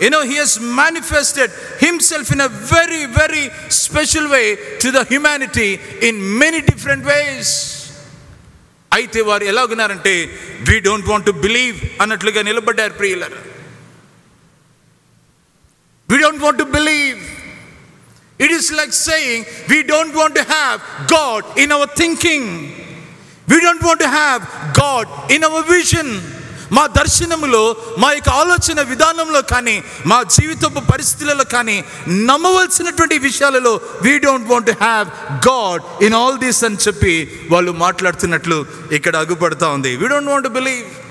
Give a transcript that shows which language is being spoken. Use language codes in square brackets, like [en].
[en] he has manifested himself in a very very special way to the humanity in many different ways. [te] అయితే వారు ఎలాగున్నారంటే [en] we don't want to believe [te] అన్నట్లుగా నిలబడ్డారు ప్రియులారా. [en] We don't want to believe. It is like saying we don't want to have God in our thinking. We don't want to have God in our vision. [te] మా దర్శనములో, మా యొక్క ఆలోచన విధానంలో కానీ, మా జీవితపు పరిస్థితులలో కానీ, నమ్మవలసినటువంటి విషయాలలో [en] we don't want to have God in all this [te] అని చెప్పి వాళ్ళు మాట్లాడుతున్నట్లు ఇక్కడ అగుపడతా ఉంది. [en] We don't want to believe.